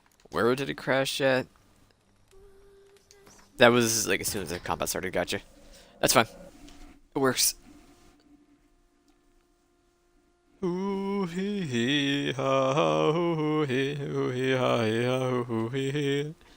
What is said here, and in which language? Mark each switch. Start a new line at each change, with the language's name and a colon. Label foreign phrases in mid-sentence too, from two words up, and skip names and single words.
English: Where did it crash at? That was like as soon as the combat started. Gotcha. That's fine. It works. Ooh hee hee ha ha ooh hee ha hee ha ooh hee hee.